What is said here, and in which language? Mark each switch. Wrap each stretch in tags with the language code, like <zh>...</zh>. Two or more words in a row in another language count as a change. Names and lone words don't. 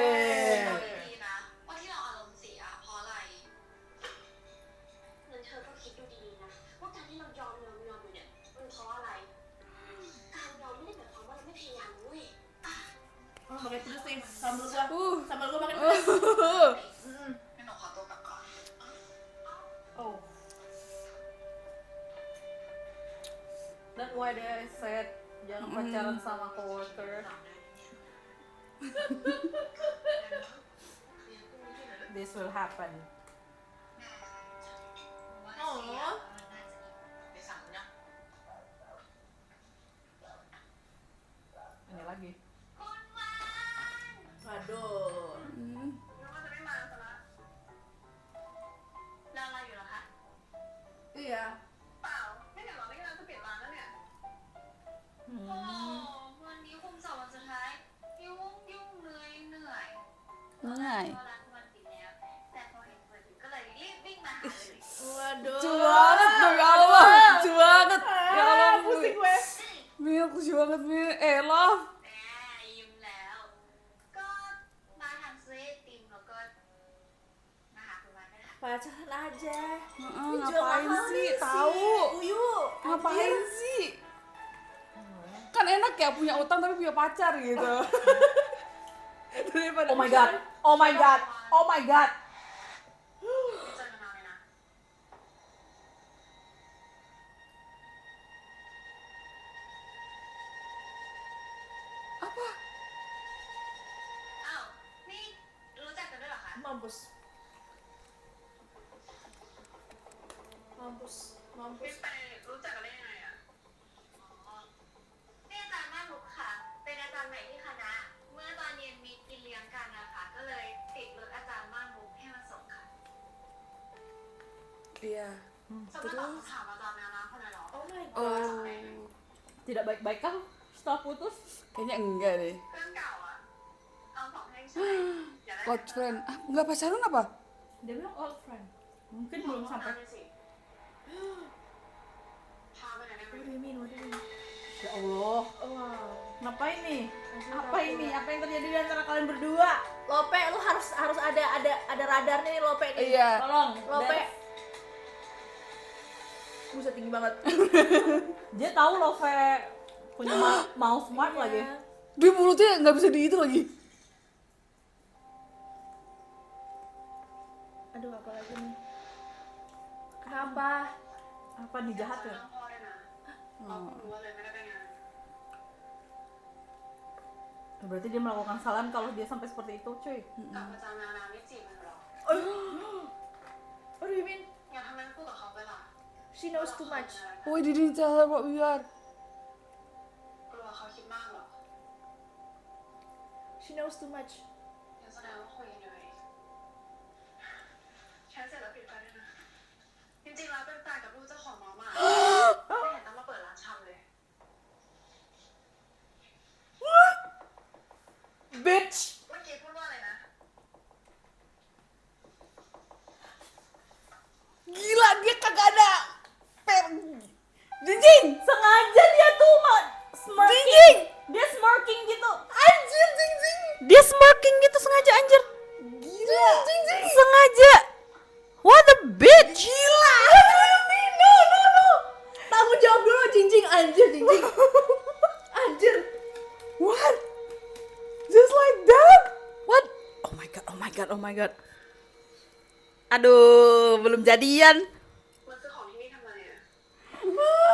<th>ดีนะว่าที่เราอารมณ์เสียเพราะอะไรงั้นเธอก็คิดดูดีๆนะว่าการที่เรายอมอยู่เนี่ยมันเพราะอะไรการยอมไม่ได้หมายความว่าเราไม่พยายามเว้ย</th> <id>Oh, pakai pedes nih. Sambal gua. Sambal gua makan pedes.</id> <th>งั้นหนูขอตัวกลับก่อน Oh.</th> <en>That's why they said</en> <id>jangan pacaran sama</id> <en>coworker. This will happen. Oh.</en> <th>ไปสั่งนะ</th> <id>Ini lagi.</id> <th>คุณวาน</th> <id>Aduh.</id> <th>นึกว่าจะไม่มาซะละรออะไรอยู่เหรอคะ</th> <id>Iya.</id> <th>เปล่าไม่เดี๋ยวเราไม่กำลังจะเปลี่ยนร้านแล้วเนี่ย โอ้วันนี้คงสอบวันสุดท้ายยุ่งเหนื่อย Ngai. พอร้านมันปิดแล้วแต่พอเห็นเปิดอยู่ก็เลยรีบวิ่งมาหาเลย</th> <id>Waduh. Lucu banget dong,</id> <ar>ya Allah.</ar> <id>Lucu banget.</id> <ar>Ya Allah,</ar> <id>pusing gue. Mil, lucu banget, Mil. Love.</id> <th>แหมยิ้มแล้ว ก็มาทางซื้อไอติมแล้วก็มาหาคุณวานด้วยค่ะ</th> <id>Pacaran aja. Heeh, Ini jual ngapain mahal sih? nih si Tahu. Uyu. Ngapain sih? Kan enak ya punya utang tapi punya pacar gitu. Daripada</id> <en>Oh my god. Oh my god. Oh my god.</en> <th>ไม่เจอกันนานเลยนะ</th> <id>Apa?</id> <th>อ้าวนี่รู้จักกันด้วยเหรอคะ</th> <id>Mampus. Mampus.</id> <th>พี่</th> <id>Mampus.</id> <th>ไปรู้จักกันได้ยังไงอ่ะอ๋อนี่อาจารย์หน้ามุกค่ะ เป็นอาจารย์ใหม่ที่คณะ เมื่อตอนเย็นมีกินเลี้ยงกันนะคะก็เลยติดรถอาจารย์บ้านมุกให้มาส่งค่ะ</th> <id>Iya.</id> <th>จะมาตอบคำถามอาจารย์แนวน้ำคนนั้นเหรอ</th> <en>Oh my god. Oh.</en> <id>Tidak baik-baik kah setelah putus? Kayaknya enggak deh.</id> <th>เพื่อนเก่าอ่ะ เอาของให้ใช้อย่าได้</th> <en>Close friend.</en> <id>Ah, enggak pacaran apa? Dia bilang</id> <en>old friend.</en> <id>Mungkin</id> <th>ของ</th> <id>belum</id> <th>พา</th> <id>sampai.</id> <th>ไปสิพาไปไหนได้ไหม</th> <en>What do you mean? What do you mean?</en> <ar>Ya Allah. Wow.</ar> <id>Ngapain nih? Apa ini? Apa yang terjadi di antara kalian berdua? Lope, lu harus ada radarnya nih Lope nih. Iya. Tolong. Lope. Buset tinggi banget. Dia tahu Love punya mau smart lagi. Iya. Dia mulutnya nggak bisa di itu lagi. Aduh, apa lagi nih? Kenapa? Apa nih jahat ya?</id> <th>พ่อด้วยนะเราเพิ่งรู้ว่าเลยไม่ได้ไปงาน</th> <id>Berarti dia melakukan kesalahan kalau dia sampai seperti itu, cuy.</id> <th>กับอาจารย์แนวน้ำไม่จีบมันหรอ</th> <en>What do you mean?</en> <th>อย่าทำนั้นพูดกับเขาไปล่ะ</th> <en>She knows too much. Why didn't tell her what we are?</en> <th>กลัวเขาคิดมากหรอ</th> <en>She knows too much.</en> <th>ยังแสดงว่าคุยกันอยู่เลยแค่เสร็จแล้วปิดไฟด้วยนะ จริงๆแล้วเป็นแฟนกับลูกเจ้าของน้องมาไม่เห็นต้องมาเปิดร้านชำเลย</th> <en>Bitch.</en> <th>เมื่อกี้พูดว่าอะไรนะ</th> <id>Gila, dia kagak ada. Jingjing. Sengaja dia tuh smirking. Jingjing. Dia smirking gitu. Anjir, Jingjing. Dia smirking gitu sengaja anjir. Gila. Jingjing. Sengaja.</id> <en>What the bitch?</en> <id>Gila.</id> <en>No.</en> <id>Tanggung jawab dulu, Jingjing. Anjir, Jingjing. Anjir.</id> <en>What? Just like that? What? Oh my god.</en> <id>Aduh, belum jadian.</id> <th>มาซื้อของที่นี่ทำไมอ่ะ</th>